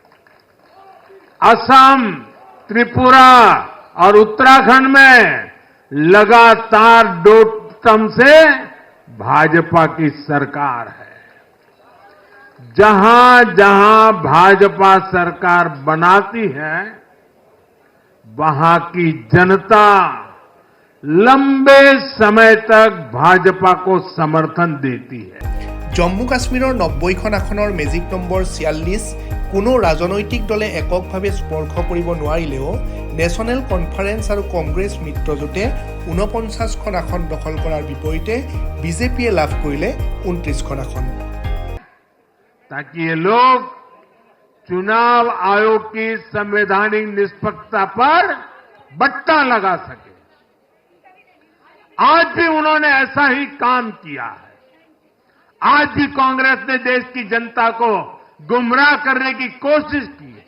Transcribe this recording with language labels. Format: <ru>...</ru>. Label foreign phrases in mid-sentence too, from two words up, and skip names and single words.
<hi>असम, त्रिपुरा और उत्तराखंड में लगातार 2 टर्म से भाजपा की सरकार है। जहां जहां भाजपा सरकार बनाती है, वहां की जनता लंबे समय तक भाजपा को समर्थन देती है।</hi> <as>জম্মু কাশ্মীৰৰ 90খন আসনৰ</as> <en>magic number</en> <as>46 কোনো ৰাজনৈতিক দলে এককভাৱে স্পৰ্শ কৰিব নোৱাৰিলেও নেশ্যনেল কনফাৰেন্স আৰু কংগ্ৰেছ মিত্ৰজোঁটে 49খন আসন দখল কৰাৰ বিপৰীতে বিজেপিয়ে লাভ কৰিলে 29খন আসন।</as> <hi>ताकि ये लोग चुनाव आयोग की संवैधानिक निष्पक्षता पर बट्टा लगा सके। आज भी उन्होंने ऐसा ही काम किया है। आज भी कांग्रेस ने देश की जनता को गुमराह करने की कोशिश की है।</hi>